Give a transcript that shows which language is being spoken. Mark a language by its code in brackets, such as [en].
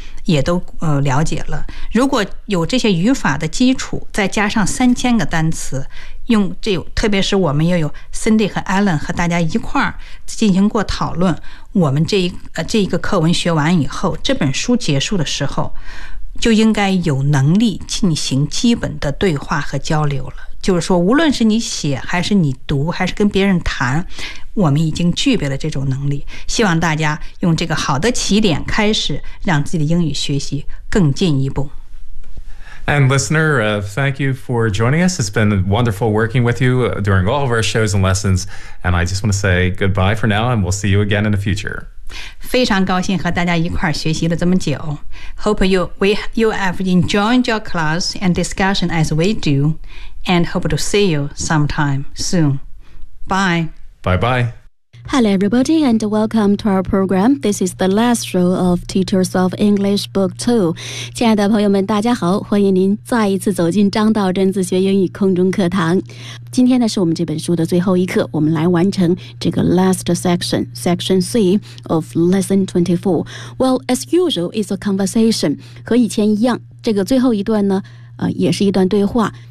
[zh] 也都了解了，如果有这些语法的基础，再加上3000个单词，用这特别是我们又有 Cindy 和 Alan 和大家一块儿进行过讨论，我们这一个课文学完以后，这本书结束的时候就应该有能力进行基本的对话和交流了。就是说无论是你写还是你读还是跟别人谈，我们已经具备了这种能力，希望大家用这个好的起点开始，让自己的英语学习更进一步。 [en] And listener, thank you for joining us. It's been wonderful working with you during all of our shows and lessons. And I just want to say goodbye for now, and we'll see you again in the future. [zh] 非常高兴和大家一块儿学习了这么久。 [en] Hope you have enjoyed your class and discussion as we do, and hope to see you sometime soon. Bye. Bye-bye. Hello, everybody, and welcome to our program. This is the last show of Teachers of English Book 2. [zh] 亲爱的朋友们，大家好，欢迎您再一次走进张道真自学英语空中课堂。今天呢，是我们这本书的最后一课，我们来完成这个 [en] last section, Section C of Lesson 24. Well, as usual, it's a conversation. [zh] 和以前一样，这个最后一段呢，也是一段对话。